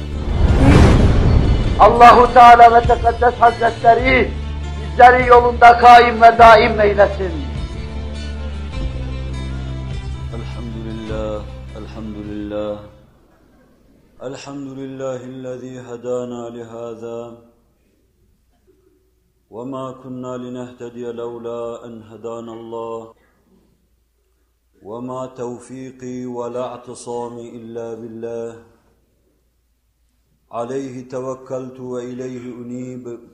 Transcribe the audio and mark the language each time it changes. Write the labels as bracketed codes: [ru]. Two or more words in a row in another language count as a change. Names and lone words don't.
[ar] الله تعالى وتقدس [tr] Hazretleri bizleri yolunda kaim ve daim eylesin. [ar] الحمد لله، الحمد لله. الحمد لله الذي هدانا لهذا. وَمَا كُنَّا لِنَهْتَدِيَ لَوْلَا أَنْ هَدَانَا اللّٰهُ وَمَا تَوْفِيقِي وَلَا اعْتِصَامِي إِلَّا بِاللّٰهِ عَلَيْهِ تَوَكَّلْتُ وَإِلَيْهِ أُنِيبُ